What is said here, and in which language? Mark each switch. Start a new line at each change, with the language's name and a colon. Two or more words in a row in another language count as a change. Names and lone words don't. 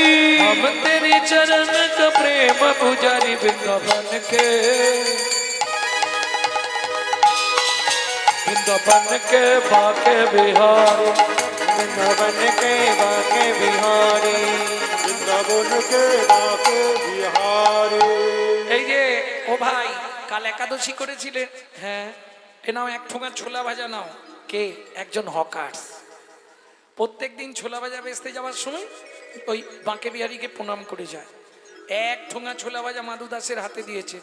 Hindi: हम तेरे चरण का प्रेम पुजारी। वृंदावन के वृंदावन के बाके बिहारी, वृंदावन के बाके बिहारी, वृंदावन के बाके बिहारी।
Bangla: এই যে ও ভাই কাল একাদশী করেছিলেন, হ্যাঁ এ নাও এক ঠোঙা ছোলা ভাজা নাও। কে? একজন হকার্স। প্রত্যেকদিন ছোলা ভাজা বেচতে যাওয়ার সময় ওই বাঁকে বিহারীকে প্রণাম করে যায়। এক ঠোঙা ছোলা ভাজা মাধু দাসের হাতে দিয়েছে।